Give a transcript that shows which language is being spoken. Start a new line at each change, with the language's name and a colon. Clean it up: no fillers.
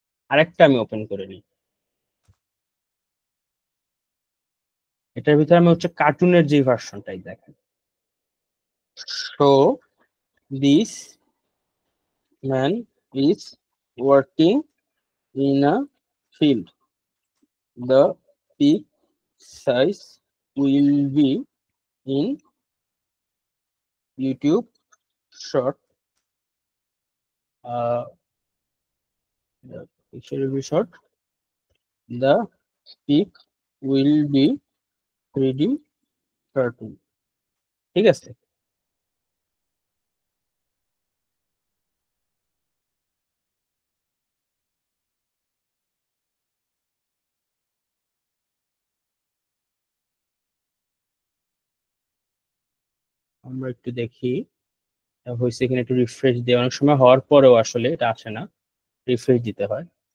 Bangla: আরেকটা আমি ওপেন করে নিই, এটার ভিতরে আমি হচ্ছে কার্টুনের যে ভার্সনটাই দেখেন।
English: So this man is working in a field. The peak size will be in YouTube short. The picture will be short. The peak will be 3D cartoon.
Bangla: ঠিক আছে, আমরা একটু দেখি হয়েছে কিনা, একটু রিফ্রেশ দিয়ে, অনেক সময় হওয়ার পরেও আসলে এটা আসে না, রিফ্রেশ দিতে হয়।